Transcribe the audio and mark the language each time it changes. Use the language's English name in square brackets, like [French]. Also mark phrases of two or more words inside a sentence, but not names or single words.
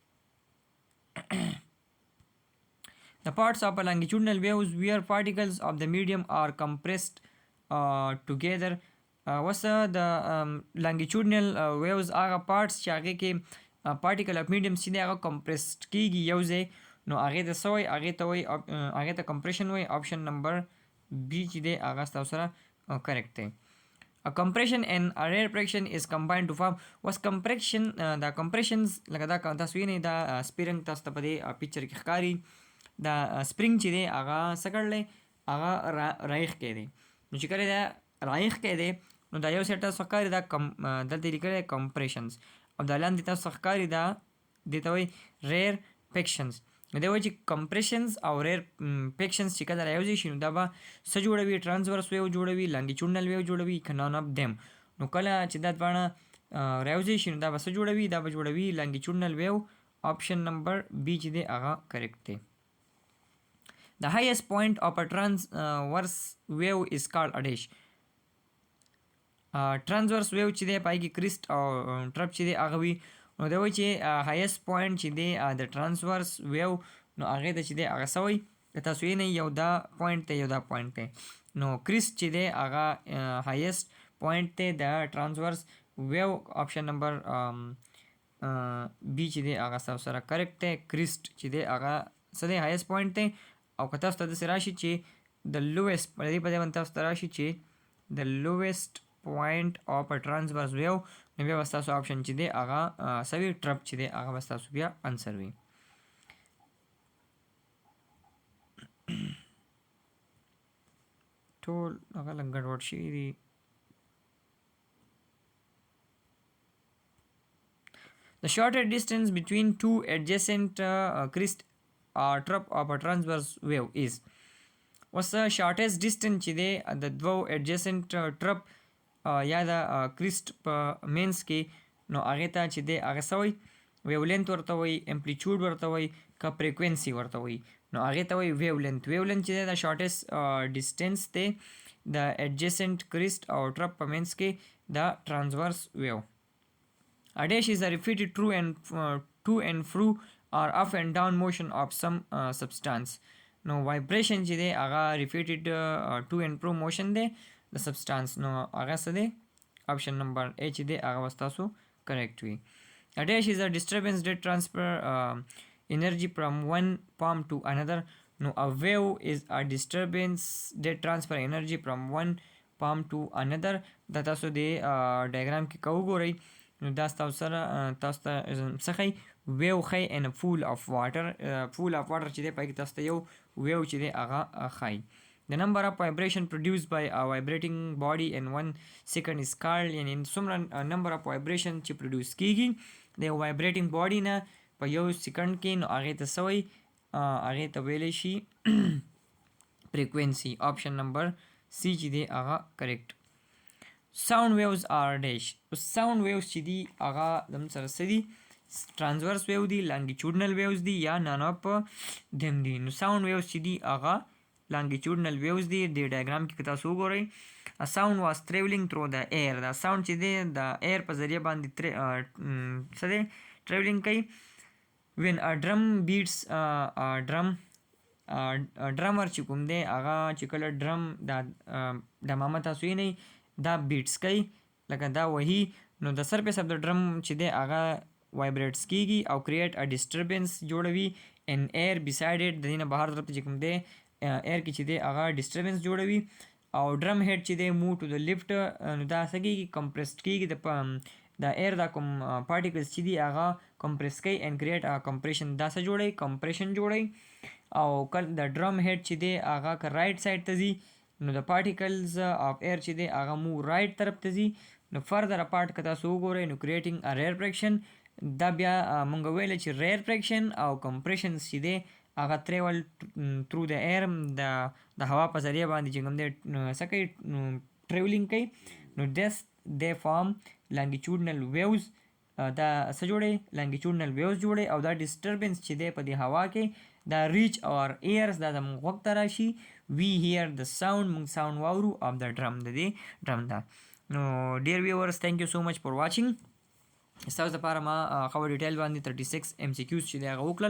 [English] The parts of a longitudinal waves where particles of the medium are compressed together. What's the longitudinal waves [Pashto] هغه parts چې هغې کې [English] particle of medium [Pashto] چې دی هغه compressed کیږي یو ځای نو هغې ته څه وایي هغې ته compression وایي. [English] option number B [Pashto] چې دی هغه ستاسو سره correct دی. [English] A compression and a rarefaction is combined to form was compression. [Pashto] دا compressions لکه دا تاسو وینئ دا سپرینګ تاسو ته په دې پکچر کې ښکاري. دا سپرینګ چې دی هغه څه کړلی هغه رایښ کې دی نو چې کله دا رایښ کې دی نو دا یو سیټ تاسو ښکاري دا دلته لیکلی دی compressions او دا لاندې تاسو ښکاري دا دې ته وایي rarefaction. نو دی وایي چې compressions او rarefaction چې کله رایوځای شي نو دا به څه جوړوي [English] transverse wave [Pashto] جوړوي [English] longitudinal wave [Pashto] جوړوي که [English] none of them. [Pashto] نو کله چې دا دواړه رایوځای شي نو دا به څه جوړوي دا به جوړوي [English] longitudinal wave. option number B [Pashto] چې دی هغه correct دی. [English] The highest point of a transverse wave is called a dash. Transverse wave [Pashto] چې دی پای کې crest او trap چې دی هغه وي نو دا وایي چې [English] highest point [Pashto] چې دی د [English] transverse wave [Pashto] نو هغې ته چې دی هغه څه وایي که تاسو وینئ یو دا پوینټ دی یو دا پوینټ دی نو crest چې دی هغه [English] highest point [Pashto] دی د [English] transverse wave. option number B [Pashto] چې دی هغه ستاسو سره correct دی. crest چې دی هغه څه دی [English] highest point [Pashto] دی او که تاسو ته داسې راشي چې د lowest په دې باندې تاسو ته راشي چې د [English] lowest point of a transverse wave [Pashto] نو بیا به ستاسو option چې دی هغه څه وي trap چې دی هغه به ستاسو بیا answer وي. ټول هغه لږ ګډوډ شوي دي. [English] The shorter distance between two adjacent crests or trap of a transverse wave is. What's the shortest distance [Pashto] چې دی د دوو [English] adjacent trap [Pashto] یا د crest په منځ کې نو هغې ته چې دی هغه څه وایي wavelength ورته وایي amplitude ورته وایي که frequency ورته وایي نو هغې ته وایي wavelength. wavelength چې دی د [English] shortest distance [Pashto] دی د [English] adjacent crest [Pashto] او trap په منځ کې د [English] transverse wave. A dash is a repeated to and fro or up and down motion of some substance. No vibration [Pashto] چې دی هغه [English] repeated to and fro motion [Pashto] دی د substance نو هغه څه دی [English] option number A [Pashto] چې دی هغه به ستاسو correct وي. [English] A dash is a disturbance that transfer energy from one form to another. No a wave is a disturbance that transfer energy from one form to another. [Pashto] دا تاسو دی diagram کې که وګورئ نو دا تاسو ته څه ښایي ویو ښایي [English] in a pool of water. pool of water [Pashto] چې دی پای کې تاسو ته یو ویو چې دی هغه ښایي. [English] The number of vibration produced by a vibrating body in 1 second is called [Pashto] یعنې څومره [English] number of vibration [Pashto] چې produce کیږي د یو [English] vibrating body [Pashto] نه په یو سیکنډ کې نو هغې ته څه وایي هغې ته ویلی شي frequency. [English] option number C [Pashto] چې دی هغه [English] correct. sound waves are dash. sound waves [Pashto] چې دی هغه زموږ سره څه دي [English] transverse wave [Pashto] دی [English] longitudinal waves [Pashto] دی یا [English] none of them [Pashto] دی. نو [English] sound waves [Pashto] چې دی هغه [English] longitudinal waves [Pashto] دی. د diagram کې که تاسو وګورئ [English] a sound was traveling through the air. [Pashto] دا sound چې دی د air په ذریعه باندې څه دی traveling کوي. [English] when a drum beats drummer [Pashto] چې کوم دی هغه چې کله ډرم دا ډمامه تاسو وینئ دا بیټس کوي لکه دا وهي نو د [English] surface of the drum [Pashto] چې دی هغه وایبریټس کیږي او [English] create a disturbance [Pashto] جوړوي [English] in air beside it. [Pashto] د دې نه بهر طرف ته چې کوم دی air کې چې دی هغه disturbance جوړوي او [English] drum head [Pashto] چې دی [English] move to the left [Pashto] نو دا څه کیږي compressed کیږي د air دا کوم particles چې دی هغه compress کوي [English] and create a compression. [Pashto] دا څه جوړوي compression جوړوي او کله د [English] drum head [Pashto] چې دی هغه که [English] right side [Pashto] ته ځي نو د [English] particles of air [Pashto] چې دی هغه [English] move right [Pashto] طرف ته ځي نو [English] further apart [Pashto] که تاسو وګورئ نو [English] creating a rarefaction. [Pashto] دا بیا مونږ ویلی چې rarefaction او compression چې دی هغه [English] travel through the air [Pashto] د هوا په ذریعه باندې چې کوم دی څه کوي travelling کوي نو [English] they form longitudinal waves. [Pashto] دا څه جوړي [English] longitudinal waves [Pashto] جوړي او دا ډیسټربنس چې دی په دې هوا کې دا [English] reach our ears [Pashto] دا زموږ غوږ ته راشي. [English] we hear the sound [Pashto] موږ ساوند واورو [English] of the drum [Pashto] د دې ډرم دا. [English] نو dear viewers thank you so much for watching. [Pashto] ستاسو لپاره ما خو ډیټیل باندې 36 MCQs چې دی هغه وکړل.